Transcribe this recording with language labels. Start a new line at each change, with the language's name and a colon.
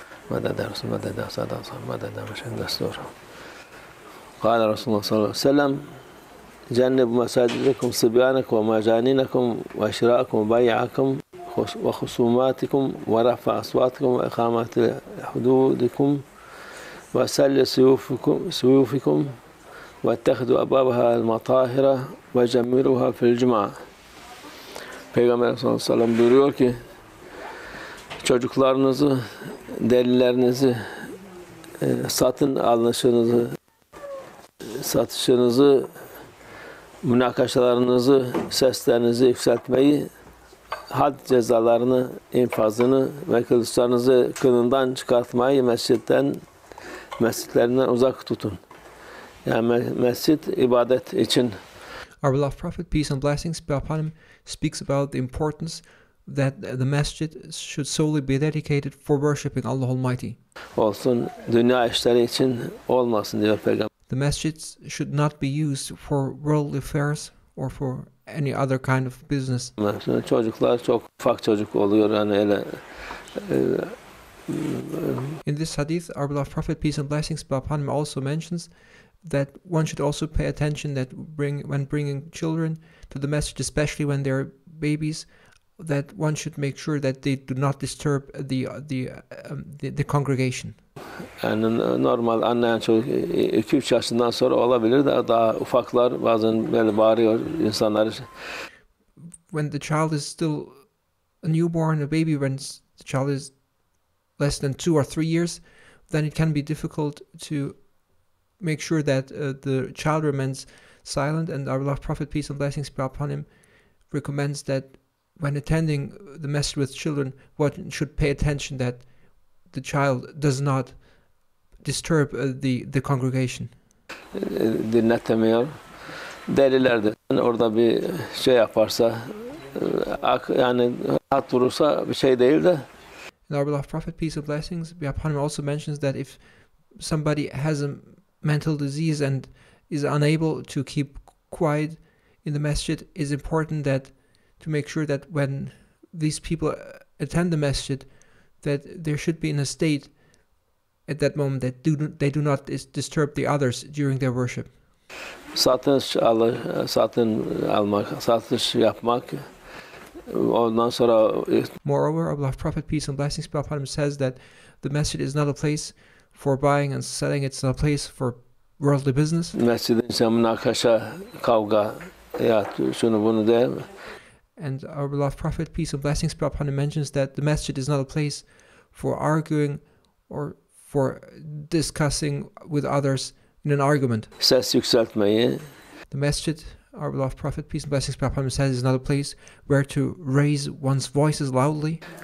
Arabic: مدد رسول مدد سادة مدد مشهد دستور. قال رسول الله صلى الله عليه وسلم: جنبوا مساجدكم صبيانكم ومجانينكم وشراءكم وبيعكم وخصوماتكم ورفع أصواتكم وإقامة حدودكم وسل سيوفكم واتخذوا أبوابها المطاهرة وجمروها في الجمعة.
Turkish: Peygamber sallallahu aleyhi ve sellem buyuruyor ki, çocuklarınızı, delilerinizi, satın alışınızı, satışınızı, münakaşalarınızı, seslerinizi yükseltmeyi, had cezalarını, infazını ve kılıçlarınızı kınından çıkartmayı mescitlerinden uzak tutun. Yani mescit ibadet için.
English: Our beloved Prophet, peace and blessings be upon him, speaks about the importance that the masjid should solely be dedicated for worshipping Allah Almighty.
Turkish: Olsun, dünya işleri için olmasın diyor Peygamber.
English: The masjids should not be used for worldly affairs or for any other kind of business.
Turkish: Çocuklar çok ufak çocuk oluyor yani öyle.
English: In this hadith, our beloved Prophet, peace and blessings be upon him, also mentions that one should also pay attention that when bringing children to the masjid, especially when they're babies, that one should make sure that they do not disturb the congregation.
Turkish: Yani normal anlayan çocuk 2-3 yaşından sonra olabilir de daha ufaklar bazen böyle bağırıyor insanlar.
English: When the child is still a newborn, a baby, when the child is less than 2 or 3 years, then it can be difficult to make sure that the child remains silent. And our beloved Prophet, peace and blessings be upon him, recommends that when attending the masjid with children, one should pay attention that the child does not disturb the congregation.
Turkish: Dinletemiyor. Deliler de orada bir şey yaparsa, yani rahat durursa bir şey değil de.
English: And our beloved Prophet, peace and blessings be upon him, also mentions that if somebody has a mental disease and is unable to keep quiet in the masjid, it's important that to make sure that when these people attend the masjid, that there should be in a state at that moment that they do not disturb the others during their worship.
Turkish: Satış almak, satış yapmak. Ondan sonra.
English: Moreover, our beloved Prophet, peace and blessings be upon him, says that the masjid is not a place for buying and selling. It's not a place for worldly business.
Turkish: Mescidin ise münakaşa, kavga, ya şunu bunu de.
English: And our beloved Prophet, peace and blessings be upon him, mentions that the masjid is not a place for arguing or for discussing with others in an argument.
Turkish: Ses yükseltmeyi.
English: The masjid, our beloved Prophet, peace and blessings be upon him, says is not a place where to raise one's voices loudly.